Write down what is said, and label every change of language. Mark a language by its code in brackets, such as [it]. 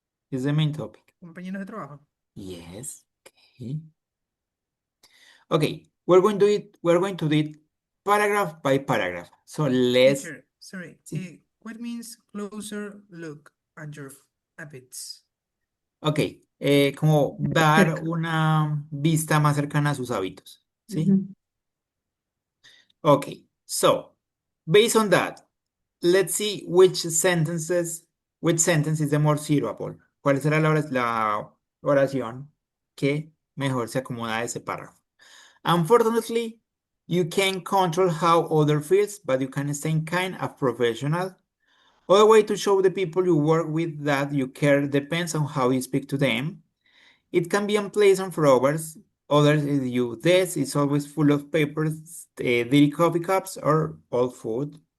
[en] Is the main topic. [es] Compañeros de trabajo. [en] Yes. Okay. Okay, we're going to do it paragraph by paragraph. So let's Teacher, sorry, [es] sí. [en] what means closer look at your habits? [es] Ok, como dar una vista más cercana a sus hábitos. ¿Sí? [en] Okay, so based on that, let's see which sentence is the more suitable. [es] ¿Cuál será la oración que mejor se acomoda a ese párrafo? [en] Unfortunately, you can't control how other feels, but you can stay kind and professional. Other way to show the people you work with that you care depends on how you speak to them. It can be unpleasant for others. Others is you. This is always full of papers, dirty coffee cups, or old food.